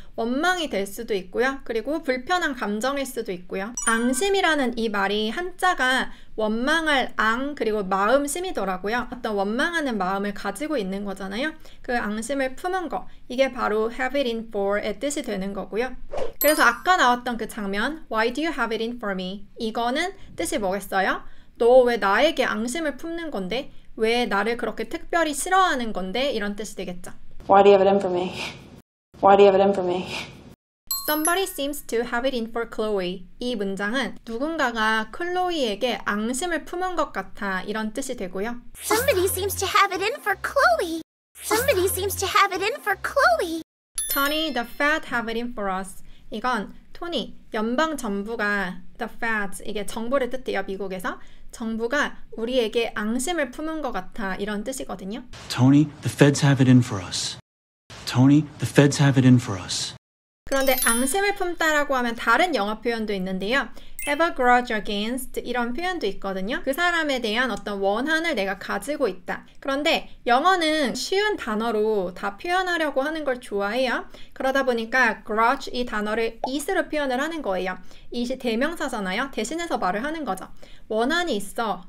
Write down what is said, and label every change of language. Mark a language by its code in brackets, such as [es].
[ko] 원망이 될 수도 있고요. 그리고 불편한 감정일 수도 있고요. 앙심이라는 이 말이 한자가 원망할 앙 그리고 마음심이더라고요. 어떤 원망하는 마음을 가지고 있는 거잖아요. 그 앙심을 품은 거. 이게 바로 [en] have it in for [ko] 의 뜻이 되는 거고요. 그래서 아까 나왔던 그 장면 [en] Why do you have it in for me? [ko] 이거는 뜻이 뭐겠어요? 너 왜 나에게 앙심을 품는 건데? 왜 나를 그렇게 특별히 싫어하는 건데? 이런 뜻이 되겠죠. [en] Why do you have it in for me? Why do you have it in for me? Somebody seems to have it in for Chloe. [ko] 이 문장은 누군가가 클로이에게 앙심을 품은 것 같아 이런 뜻이 되고요. [en] Somebody seems to have it in for Chloe. Somebody seems to have it in for Chloe. Tony, the Fed have it in for us. [ko] 이건 토니, 연방 정부가 the Fed, 이게 정부를 뜻해요. 미국에서. 정부가 우리에게 앙심을 품은 것 같아 이런 뜻이거든요. [en] Tony, the feds have it in for us. Tony, the feds have it in for us. [ko] 그런데 앙심을 품다라고 하면 다른 영어 표현도 있는데요. [en] have a grudge against [ko] 이런 표현도 있거든요. 그 사람에 대한 어떤 원한을 내가 가지고 있다. 그런데 영어는 쉬운 단어로 다 표현하려고 하는 걸 좋아해요. 그러다 보니까 grudge 이 단어를 it으로 표현을 하는 거예요. it이 대명사잖아요. 대신해서 말을 하는 거죠. 원한이 있어.